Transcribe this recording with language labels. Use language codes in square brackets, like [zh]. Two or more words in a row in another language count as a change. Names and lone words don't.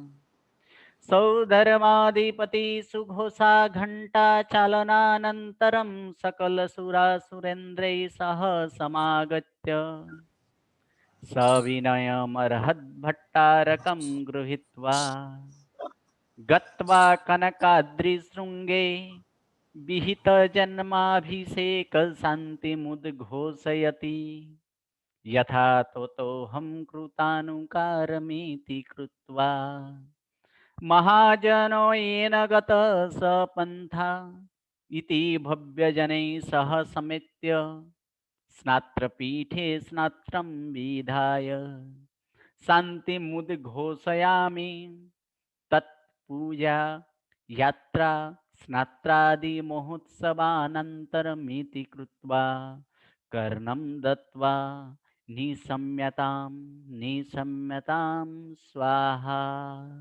[sa] સૌધર્માધિપતિ સુઘોષા ઘંટા ચાલનાનંતરમ સકલ સુરાસુરેન્દ્રૈ સહ સમાગત્ય સવિનયમર્હદ્ભટ્ટારકં ગૃહીત્વા ગત્વા કનકાદ્રિશૃંગે વિહિત જન્માભિષેક શાંતિમુદ્ઘોષયતિ યથા તતોહમ કૃતાનુકારમિતિ કૃત્વા મહાજનો येन गत સપંથા ઇતિ ભવ્યજનૈ સહ સમેત્ય સ્નાત્રપીઠે સ્નાત્રમ વિધાય શાંતિમુદ્ઘોષયામિ તત્પૂજા યાત્રા સ્નાત્રાદિ મહોત્સવાનંતરમિતિ કૃત્વા કર્ણમ દત્વા નિશમ્યતામ સ્વાહા.